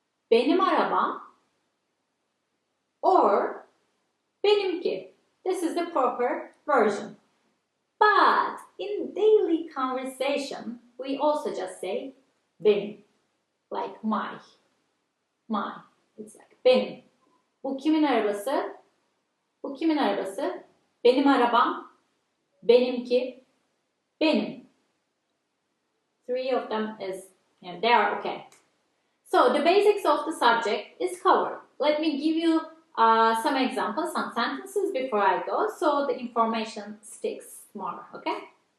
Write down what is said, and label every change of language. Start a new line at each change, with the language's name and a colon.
Turkish: Benim arabam or benimki.
English: This is the proper version. But in daily conversation, we also just say benim. Like my. My. It's like benim.
Turkish: Bu kimin arabası? Bu kimin arabası? Benim arabam. Benimki. Benim.
English: 3 of them is, they are okay. So the basics of the subject is covered. Let me give you some examples, some sentences before I go, so the information sticks more, okay?